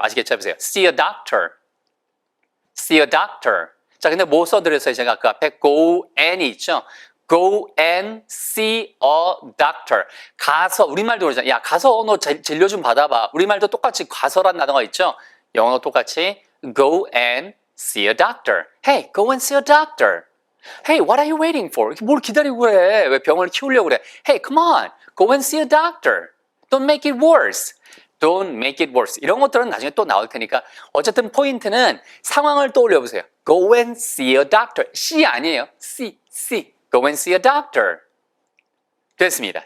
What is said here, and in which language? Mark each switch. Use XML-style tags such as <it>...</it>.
<ko>아시겠죠? 해보세요.</ko> <en>see a doctor. see a doctor.</en> <ko>자, 근데 뭐 써드렸어요? 제가 그 앞에</ko> <en>go and</en> <ko>있죠?</ko> <en>go and see a doctor.</en> <ko>가서, 우리말도 그러잖아요. 야, 가서 너 진료 좀 받아봐. 우리말도 똑같이 가서란 단어가 있죠? 영어도 똑같이</ko> <en>go and see a doctor. Hey, go and see a doctor. Hey, what are you waiting for?</en> <ko>뭘 기다리고 그래? 왜 병원을 키우려고 그래?</ko> <en>Hey, come on. Go and see a doctor. Don't make it worse. Don't make it worse.</en> <ko>이런 것들은 나중에 또 나올 테니까 어쨌든 포인트는 상황을 떠올려 보세요.</ko> <en>Go and see a doctor. See</en> <ko>아니에요.</ko> <en>See. Go and see a doctor.</en> <ko>됐습니다.</ko>